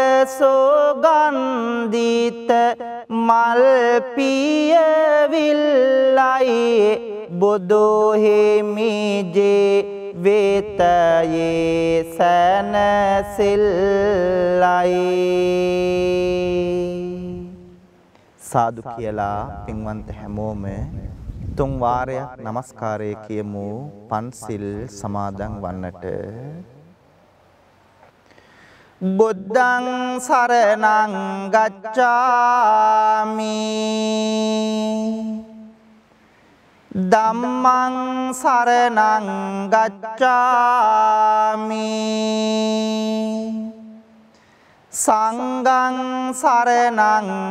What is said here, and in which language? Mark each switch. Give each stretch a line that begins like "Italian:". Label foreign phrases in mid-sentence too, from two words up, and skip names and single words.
Sinhala: සුගන්ධිත මල් පිය විල්ලයි බුදු හිමි ජේ වේතයේ සැනසෙල්ලයි. සාදු කියලා පින්වන්ත හැමෝම තුන් වාරයක් নমස්කාරය කියමු පන්සිල් සමාදන් වන්නට.
Pali: බුද්ධං සරණං ගච්ඡාමි ධම්මං සරණං ගච්ඡාමි සංඝං සරණං